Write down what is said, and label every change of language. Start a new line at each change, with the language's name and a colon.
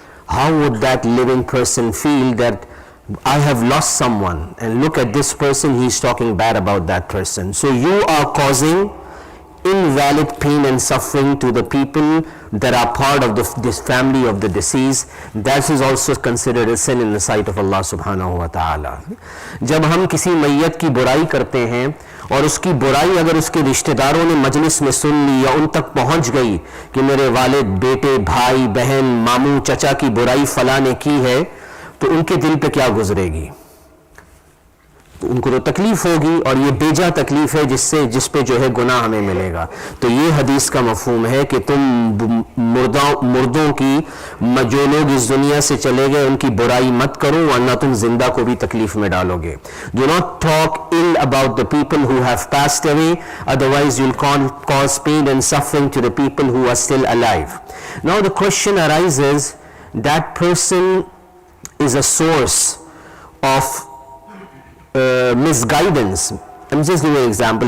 English: How would that living person feel that I have lost someone, and look at this person, he is talking bad about that person. So you are causing invalid pain and suffering to the people that are part of this family of the deceased. That is also considered a sin in the sight of Allah subhanahu wa ta'ala.
Hindi: जब हम किसी मैयत की बुराई करते हैं और उसकी बुराई अगर उसके रिश्तेदारों ने मजलिस में सुन ली या उन तक पहुंच गई कि मेरे वालिद, बेटे, भाई, बहन, मामू, चचा की बुराई फला ने की है, तो उनके दिल पे क्या गुजरेगी? तो उनको तो तकलीफ होगी, और ये बेजा तकलीफ है जिस पे जो है गुनाह हमें मिलेगा. तो ये हदीस का मफहूम है कि तुम मुर्दों की, जो लोग इस दुनिया से चले गए, उनकी बुराई मत करो, वरना तुम जिंदा को भी तकलीफ में डालोगे.
English: Do not talk ill about the people who have passed away, otherwise you'll cause pain and suffering to the people who are still alive. Now the question arises, that person is a source of misguidance. I'm just giving an example.